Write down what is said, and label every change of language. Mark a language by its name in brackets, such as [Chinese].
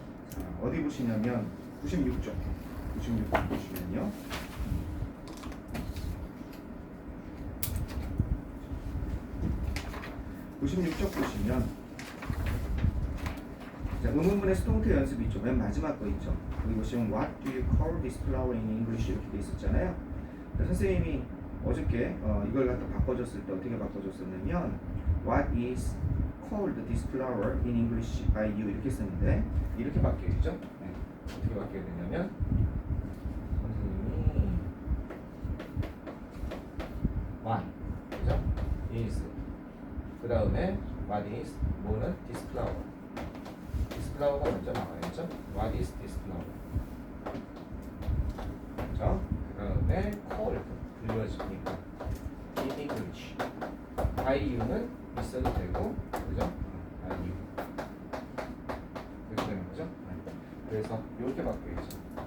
[Korean] 자, 어디 보시냐면 96쪽 보시면요. 96쪽 보시면 자, 의문문의 수동태 연습 있죠. 맨 마지막 거 있죠. [English] 여기 보시면 What do you call this flower in English? [Korean] 이렇게 돼 있었잖아요. 선생님이 어저께 이걸 갖다 바꿔줬을 때 어떻게 바꿔줬었냐면 [English] What is called this flower in English by you? [Korean] 이렇게 썼는데 이렇게 바뀌어있죠. 네. 어떻게 바뀌어야 되냐면 선생님이 What 그죠? is 그 다음에 What is 뭐는 this flower this flower가 먼저 나와야죠. [English] What is this flower? [Korean] 그죠? 그 다음에 called 불려지니까 [English] in English by you [Korean] 는 있어도 되고 그죠? by you 이렇게 되는 거죠. 그래서 이렇게 바뀌어야죠.